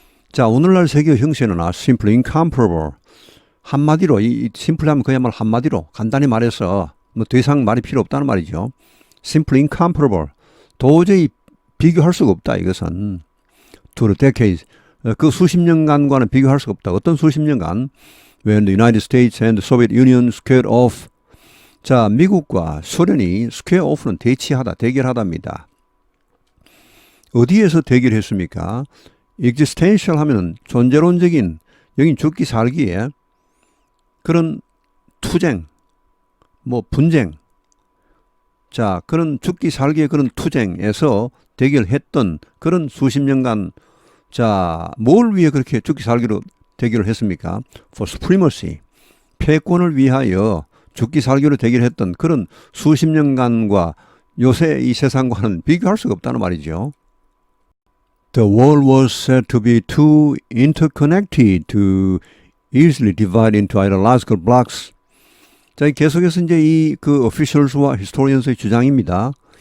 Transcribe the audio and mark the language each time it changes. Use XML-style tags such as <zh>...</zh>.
<ko>자, 오늘날 세계의 형세는</ko> <en>simply incomparable.</en> <ko>한마디로, 이 simple 하면 그야말로 한마디로, 간단히 말해서 뭐 더 이상 말이 필요 없다는 말이죠.</ko> <en>simply incomparable.</en> <ko>도저히 비교할 수가 없다, 이것은.</ko> <en>to the decades.</en> <ko>그 수십 년간과는 비교할 수가 없다. 어떤 수십 년간?</ko> <en>when the United States and the Soviet Union squared off.</en> <ko>자, 미국과 소련이 square off는 대치하다, 대결하답니다. 어디에서 대결했습니까? existential 하면은 존재론적인, 여긴 죽기 살기에 그런 투쟁, 뭐 분쟁, 자, 그런 죽기 살기의 그런 투쟁에서 대결했던 그런 수십 년간, 자, 뭘 위해 그렇게 죽기 살기로 대결을 했습니까?</ko> <en>For supremacy,</en> <ko>패권을 위하여 죽기 살기로 대결했던 그런 수십 년간과 요새 이 세상과는 비교할 수가 없다는 말이죠.</ko> <en>The world was said to be too interconnected to easily divide into ideological blocks.</en> <ko>자, 계속해서 이제 이 그 officials와 historians의 주장입니다.</ko>